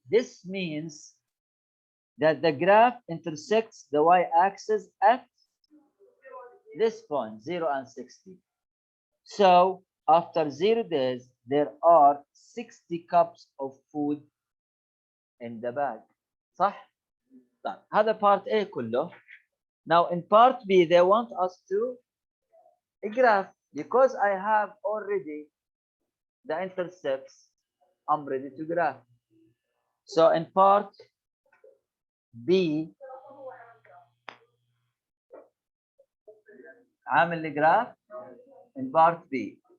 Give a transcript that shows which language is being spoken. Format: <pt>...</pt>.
<en>This means that the graph intersects the y-axis at this point 0 and 60. So after 0 days there are 60 cups of food in the bag.</en> <ar>صح؟ طيب هذا part A كله.</ar> <en>Now in part B they want us to graph because I have already the intercepts. I'm ready to graph. So in part B</en> <ar>عامل الجراف</ar> <en>in part B.</en>